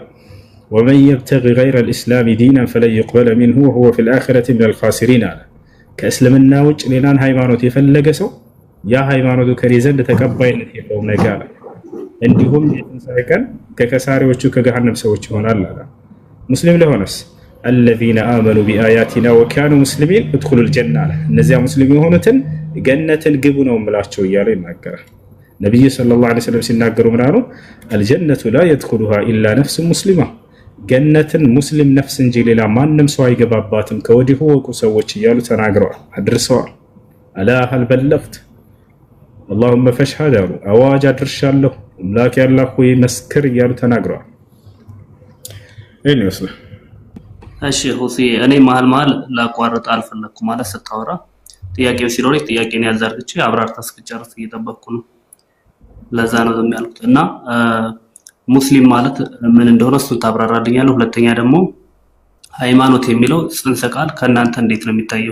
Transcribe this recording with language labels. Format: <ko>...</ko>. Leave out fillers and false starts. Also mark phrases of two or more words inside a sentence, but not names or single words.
<ar>ومن يبتغ غير الإسلام دينا فلن يقبل منه وهو في الآخرة من الخاسرين</ar> <am>አለ። ከእስልምና ውጭ ሌላን ሃይማኖት የፈለገ ሰው ያ ሃይማኖቱ ከኔ ዘንድ ተቀባይነት የለውም ነገ አለ። እንዲሁም የትንሣኤ ቀን ከከሳሪዎቹ ከገሃነም ሰዎች ይሆናል አለ። ሙስሊም ለሆነስ</am> <ar>الذين آمنوا بآياتنا وكانوا مسلمين ادخلوا الجنة</ar> <am>አለ። እነዚያ ሙስሊም የሆኑትን ገነትን ግቡ ነው የምላቸው እያለ ይናገራል። ነብዩ</am> <ar>صلى الله عليه وسلم</ar> <am>ሲናገሩ ምን አሉ?</am> <ar>الجنة لا يدخلها إلا نفس مسلمة</ar> <am>ገነትን ሙስሊም ነፍስ እንጂ ሌላ ማንም ሰው አይገባባትም ከወዲሁ ወቁ ሰዎች እያሉ ተናግረዋል፣ አድርሰዋል።</am> <ar>ألا هل بلغت اللهم فاشهد</ar> <am>አሉ። አዋጅ አድርሻለሁ አምላክ ያላህ ሆይ መስክር እያሉ ተናግረዋል። ይህን ይመስላል። እሺ ሁሴ፣ እኔ መሀል ላቋርጥ አልፈለኩም ማለት ስታወራ ጥያቄው ሲኖረኝ ጥያቄን ያዛርግቼ አብራርታ እስክጨርስ እየጠበቅኩ ነው። ለዛ ነው ዝም ያልኩት እና ሙስሊም ማለት ምን እንደሆነ እሱን ታብራራልኛለህ። ሁለተኛ ደግሞ ሃይማኖት የሚለው ጽንሰ ቃል ከእናንተ እንዴት ነው የሚታየው?</am>